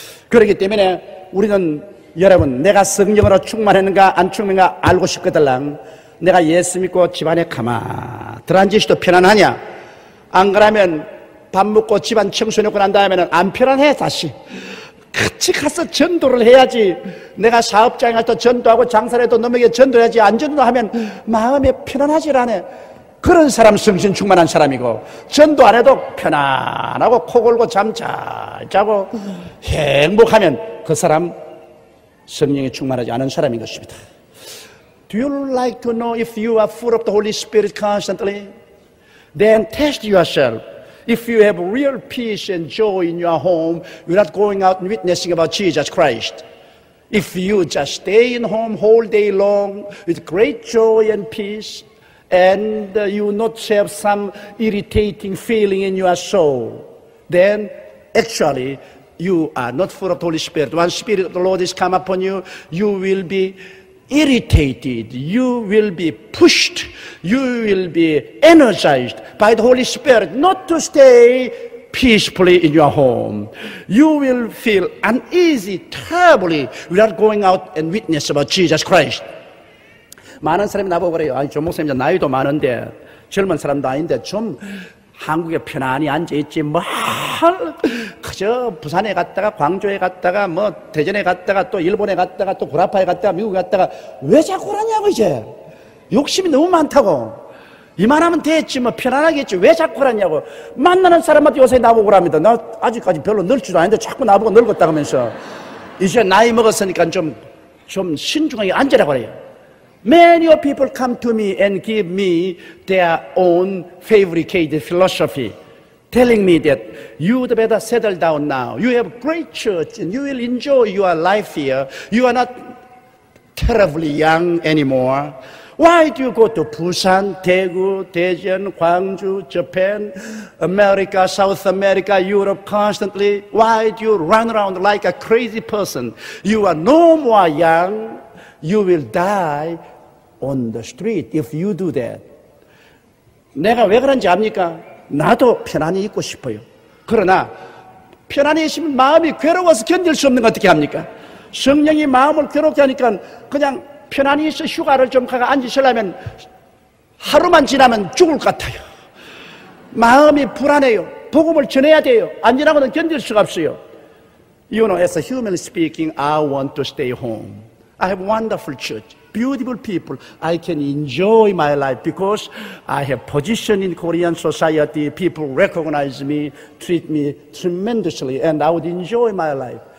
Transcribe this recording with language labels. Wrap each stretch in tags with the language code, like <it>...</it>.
<ko>그렇기 때문에 우리는 여러분 내가 성령으로 충만했는가 안 충만한가 알고 싶거들랑 내가 예수 믿고 집안에 가만 들어앉으시도 편안하냐? 안 그러면 밥 먹고 집안 청소해놓고 난 다음에는 안 편안해 다시. 같이 가서 전도를 해야지. 내가 사업장에 가서 전도하고 장사를 해도 너에게 전도해야지. 안 전도하면 마음에 편안하지 않아. 그런 사람 성신 충만한 사람이고 전도 안 해도 편안하고 코 골고 잠 잘 자고 행복하면 그 사람 성령이 충만하지 않은 사람인 것입니다.</ko> <en>Do you like to know if you are full of the Holy Spirit constantly? Then test yourself. If you have real peace and joy in your home, you're not going out and witnessing about Jesus Christ. If you just stay in home whole day long with great joy and peace, and you not have some irritating feeling in your soul, then actually you are not full of the Holy Spirit. Once the Spirit of the Lord is come upon you, you will be irritated, you will be pushed, you will be energized by the Holy Spirit not to stay peacefully in your home. You will feel uneasy terribly without going out and witness about Jesus Christ.</en> <ko>많은 사람이 나보고 그래요. 아니, 조 목사님 나이도 많은데 젊은 사람도 아닌데 좀 한국에 편안히 앉아있지 뭐 그저 부산에 갔다가 광주에 갔다가 뭐 대전에 갔다가 또 일본에 갔다가 또 구라파에 갔다가 미국에 갔다가 왜 자꾸 그러냐고. 이제 욕심이 너무 많다고. 이만하면 됐지 뭐 편안하게 했지 왜 자꾸 그러냐고. 만나는 사람한테 요새 나보고 그럽니다. 나 아직까지 별로 늙지도 않은데 자꾸 나보고 늙었다 하면서 이제 나이 먹었으니까 좀 신중하게 앉으라고 그래요.</ko> <en>Many of people come to me and give me their own fabricated philosophy, telling me that you better settle down now. You have great church and you will enjoy your life here. You are not terribly young anymore. Why do you go to Busan, Daegu, Daejeon, Gwangju, Japan, America, South America, Europe constantly? Why do you run around like a crazy person? You are no more young. You will die on the street if you do that.</en> <ko>내가 왜 그런지 압니까? 나도 편안히 있고 싶어요. 그러나 편안히 있으면 마음이 괴로워서 견딜 수 없는 거 어떻게 합니까? 성령이 마음을 괴롭게 하니까 그냥 편안히 있어 휴가를 좀 가가 앉으시려면 하루만 지나면 죽을 것 같아요. 마음이 불안해요. 복음을 전해야 돼요. 안 지나고는 견딜 수가 없어요.</ko> <en>You know, as a human speaking, I want to stay home. I have wonderful church, beautiful people. I can enjoy my life because I have position in Korean society. People recognize me, treat me tremendously, and I would enjoy my life.</en>